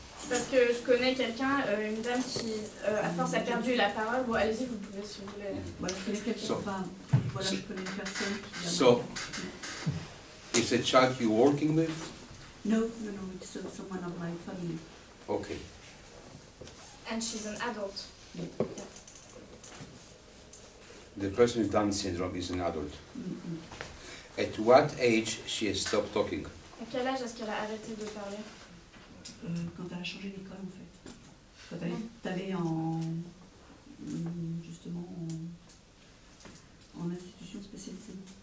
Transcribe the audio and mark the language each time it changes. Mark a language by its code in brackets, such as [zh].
[fr] Parce que je connais quelqu'un, une dame qui, à force, a perdu la parole. Bon, allez-y, vous pouvez, si vous voulez. Voilà, je connais quelqu'un, So- enfin, voilà, je connais une personne qui. So, [en] Is a child you're working with? No, it's someone of my family. Okay. And she's an adult. Yeah. The person with Down syndrome is an adult. Mm-hmm. At what age she has stopped talking? [fr] À quel âge est-ce qu'elle a arrêté de parler? Quand elle a changé d'école, en fait. Quand elle est allée en, justement, en institution spécialisée.